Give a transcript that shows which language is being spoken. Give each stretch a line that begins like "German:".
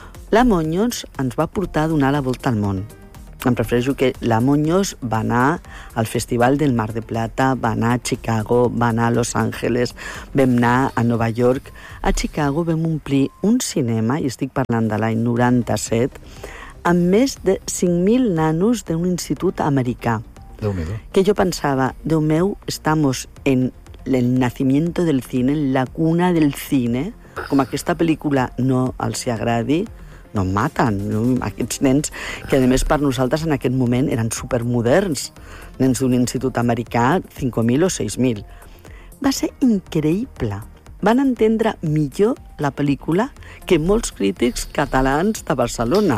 Catalan: La Moños ens va portar a donar la volta al món. Em refereixo que la Moños va anar al Festival del Mar de Plata, va anar a Chicago, va anar a Los Angeles, vam anar a Nova York. A Chicago vam omplir un cinema, i estic parlant de l'any 97, amb més de 5.000 nanos d'un institut americà. Déu-me-do. Que jo pensava, Déu meu,
Spanish: estamos en el nacimiento del cine, en la cuna del cine.
Catalan: Com aquesta pel·lícula no els agradi, no em maten, no? Aquests nens, que a més per nosaltres en aquest moment eren supermoderns, nens d'un institut americà, 5.000 o 6.000. Va ser increïble. Van entendre millor la pel·lícula que molts crítics catalans de Barcelona.